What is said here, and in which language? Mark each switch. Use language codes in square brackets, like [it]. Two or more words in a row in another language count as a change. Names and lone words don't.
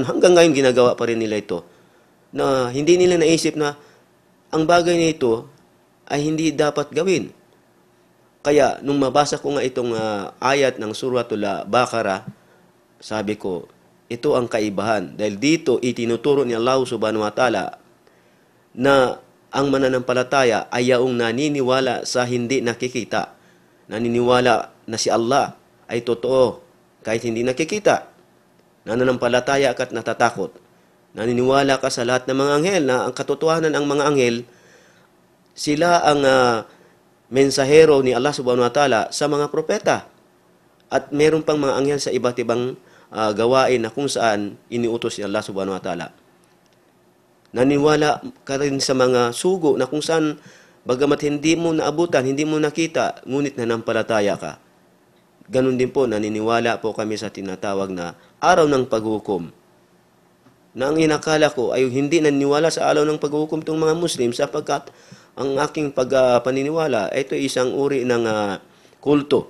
[tl] Hanggang ngayon, ginagawa pa rin nila ito. Na hindi nila naisip na ang bagay na ito ay hindi dapat gawin. Kaya, nung mabasa ko nga itong ayat ng Suratul Baqarah, sabi ko, ito ang kaibahan. Dahil dito, itinuturo ni Allah [ar] سبحانه وتعالى [tl] na ang mananampalataya ay yaong naniniwala sa hindi nakikita. Naniniwala na si Allah ay totoo kahit hindi nakikita. Nananampalataya at natatakot. Naniniwala ka sa lahat ng mga anghel na ang katotohanan ang mga anghel, sila ang mensahero ni Allah [ar] سبحانه وتعالى [tl] sa mga propeta. At meron pang mga anghel sa iba't ibang gawain na kung saan iniutos ni Allah [ar] سبحانه وتعالى. [tl] Naniwala ka rin sa mga sugo na kung saan bagamat hindi mo naabutan, hindi mo nakita, ngunit nanampalataya ka. Ganon din po, naniniwala po kami sa tinatawag na araw ng paghukom. Na ang inakala ko ay hindi naniniwala sa araw ng paghukom itong mga Muslim sapagkat ang aking paniniwala, ito ay isang uri ng kulto.